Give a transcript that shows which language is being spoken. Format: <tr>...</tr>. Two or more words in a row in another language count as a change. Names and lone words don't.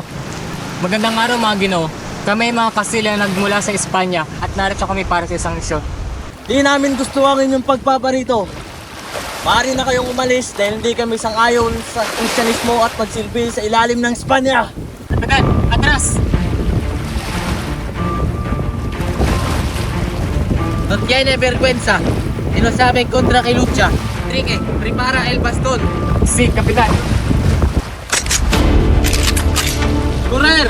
<tl>Magandang araw mga Ginoo. Kami ay mga Kastila na nagmula sa Espanya at narito kami para sa isang misyon. Di namin gusto ang inyong pagpaparito. Maaari na kayong umalis dahil hindi kami sang-ayon sa Kristyanismo at pagsilbi sa ilalim ng Espanya. Kapitan, atras!</tl> <es>No tiene vergüenza. Y no sabe contra que lucha. Enrique, prepara el bastón. Si, Kapitan. ¡Correr!</es>